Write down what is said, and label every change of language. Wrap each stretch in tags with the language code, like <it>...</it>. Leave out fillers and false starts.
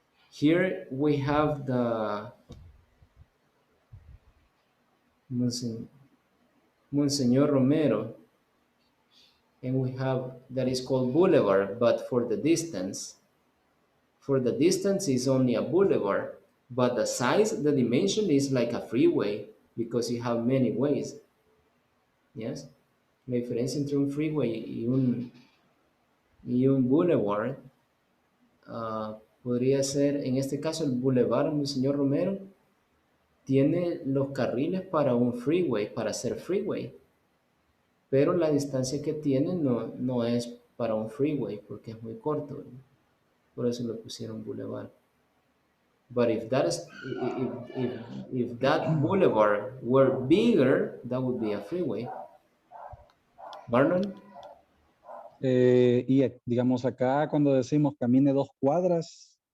<en>Here we have the Monseñor Romero, and we have that is called Boulevard, but for the distance is only a boulevard, but the size, the dimension is like a freeway because you have many ways.</en> <es>Yes, la diferencia entre un freeway y un boulevard podría ser, en este caso, el Boulevard Monseñor Romero tiene los carriles para un freeway, para hacer freeway, pero la distancia que tiene no es para un freeway porque es muy corto, ¿verdad? Por eso lo pusieron Boulevard.</es> <en>But if that is if that boulevard were bigger, that would be a freeway. Marlon?</en> <es>Y digamos acá cuando decimos camine 2 cuadras,</es>